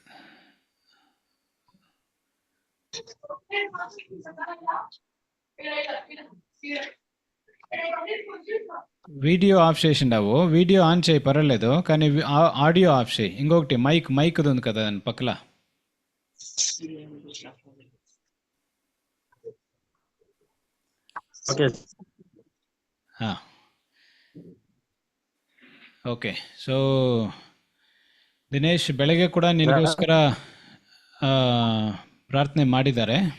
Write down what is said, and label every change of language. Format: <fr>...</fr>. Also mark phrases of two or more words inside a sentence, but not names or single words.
<en>video off</en> <te>చేసిండావు.</te> <en>video on</en> <te>చేయి పర్వాలేదు, కానీ</te> <en>audio off</en> <te>చేయి. ఇంకొకటి మైక్ ఉంది కదా దాని పక్కల.</te> <kn>ಓಕೆ. ಸೊ ದಿನೇಶ್, ಬೆಳಗ್ಗೆ ಕೂಡ ನಿನಗೋಸ್ಕರ ಪ್ರಾರ್ಥನೆ ಮಾಡಿದ್ದಾರೆ.</kn>